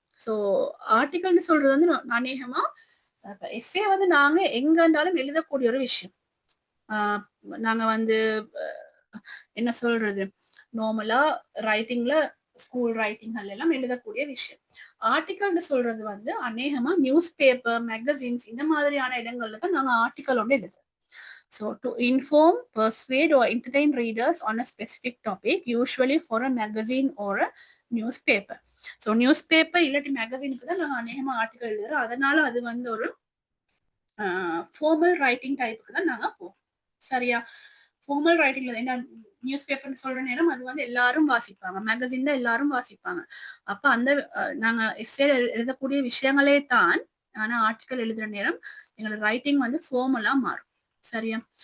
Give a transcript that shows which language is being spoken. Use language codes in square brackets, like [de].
[ta] So ஆர்டிகல்னு சொல்றது வந்து அநேகமா எஸ்ஏ வந்து நாங்க எங்கண்டாலும் எழுதக்கூடிய ஒரு விஷயம். நாங்க வந்து என்ன சொல்றது, நார்மலா ரைட்டிங்ல ஸ்கூல் ரைட்டிங்கள் எல்லாம் எழுதக்கூடிய விஷயம். ஆர்டிகல்னு சொல்றது வந்து அநேகமா நியூஸ் பேப்பர், மேகசின்ஸ் இந்த மாதிரியான இடங்கள்ல தான் நாங்க ஆர்டிகல் ஒன்று எழுதுறோம். [en] So to inform, persuade or entertain readers on a specific topic, usually for a magazine or a newspaper. [ta] So newspaper இல்லாட்டி மேகசின்க்கு தான் நாங்கள் அநேகமாக ஆர்டிகல் எழுதுறோம். அதனால அது வந்து ஒரு ஃபார்மல் ரைட்டிங் டைப்புக்கு தான் நாங்கள் போவோம், சரியா? ஃபார்மல் ரைட்டிங்ல என்ன நியூஸ் பேப்பர்னு சொல்ற நேரம் அது வந்து எல்லாரும் வாசிப்பாங்க, மேகசின்ல எல்லாரும் வாசிப்பாங்க. அப்ப அந்த நாங்க எஸ்ஏ எழுதக்கூடிய விஷயங்களே தான், ஆனா ஆர்டிகல் எழுதுற நேரம் எங்களோட ரைட்டிங் வந்து ஃபார்மலா மாறும், சரியா?